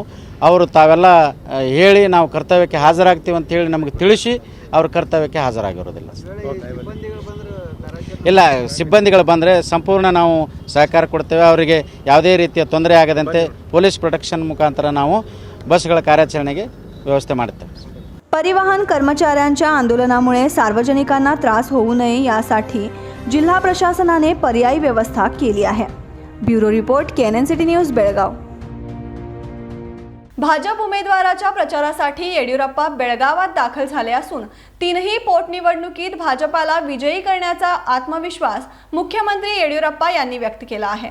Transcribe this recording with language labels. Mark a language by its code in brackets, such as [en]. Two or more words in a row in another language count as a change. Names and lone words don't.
[kn] ಅವರು ತಾವೆಲ್ಲ ಹೇಳಿ ನಾವು ಕರ್ತವ್ಯಕ್ಕೆ ಹಾಜರಾಗ್ತೀವಿ ಅಂತ ಹೇಳಿ ನಮಗೆ ತಿಳಿಸಿ ಅವರು ಕರ್ತವ್ಯಕ್ಕೆ ಹಾಜರಾಗಿರೋದಿಲ್ಲ. ಇಲ್ಲ, ಸಿಬ್ಬಂದಿಗಳು ಬಂದರೆ ಸಂಪೂರ್ಣ ನಾವು ಸಹಕಾರ ಕೊಡ್ತೇವೆ. ಅವರಿಗೆ ಯಾವುದೇ ರೀತಿಯ ತೊಂದರೆ ಆಗದಂತೆ ಪೊಲೀಸ್ ಪ್ರೊಟೆಕ್ಷನ್ ಮುಖಾಂತರ ನಾವು ಬಸ್ಗಳ ಕಾರ್ಯಾಚರಣೆಗೆ व्यवस्था ಮಾಡ್ತೇವೆ. [mr] परिवहन कर्मचाऱ्यांच्या आंदोलनामुळे सार्वजनिकांना त्रास होऊ नये यासाठी जिल्हा प्रशासनाने पर्यायी व्यवस्था केली आहे. ब्युरो रिपोर्ट KNN सिटी न्यूज बेळगाव. भाजप उमेदवाराच्या प्रचारासाठी येडियुरप्पा बेळगावात दाखल झाले असून 3ही पोटनिवडणुकीत भाजपाला विजयी करण्याचा आत्मविश्वास मुख्यमंत्री येडियुरप्पा यांनी व्यक्त केला आहे.